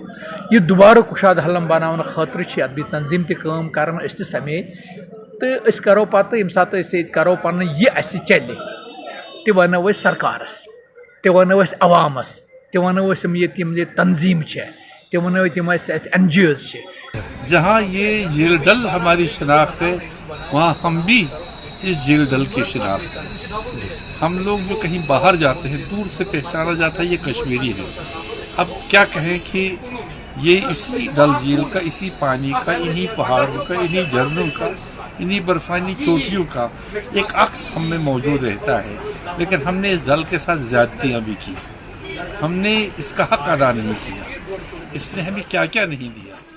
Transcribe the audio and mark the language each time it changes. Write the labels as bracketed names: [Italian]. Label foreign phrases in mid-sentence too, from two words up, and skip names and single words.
[Kashmiri] یہ دوبارٕ کُشاد حلم بناونہٕ خٲطرٕ چھِ اتھ بیٚیہِ تنظیٖم تہِ کٲم کران، أسۍ تہِ سمے تہٕ أسۍ کرو پتہٕ ییٚمہِ ساتہٕ أسۍ ییٚتہِ کرو پنُن یہِ اسہِ چلہِ تہِ ونو أسۍ سرکارس، تہِ ونو أسۍ عوامس، تہِ ونو أسۍ یِم ییٚتہِ تنظیٖم چھِ، تہِ ونو تِم اَسہِ NGOs چھِ۔ [Urdu] جہاں یہ جھیل ڈل ہماری شناخت ہے وہاں ہم بھی اس جھیل ڈل کی شناخت ہے۔ ہم لوگ جو کہیں باہر جاتے ہیں دور سے پہچانا جاتا ہے یہ کشمیری ہے۔ اب کیا کہیں کہ یہ اسی ڈل جھیل کا، اسی پانی کا، انہی پہاڑوں کا، انہی جھرنوں کا، انہی برفانی چوٹیوں کا ایک عکس ہم میں موجود رہتا ہے، لیکن ہم نے اس ڈل کے ساتھ زیادتیاں بھی کی، ہم نے اس کا حق ادا نہیں کیا، اس نے ہمیں کیا کیا نہیں دیا۔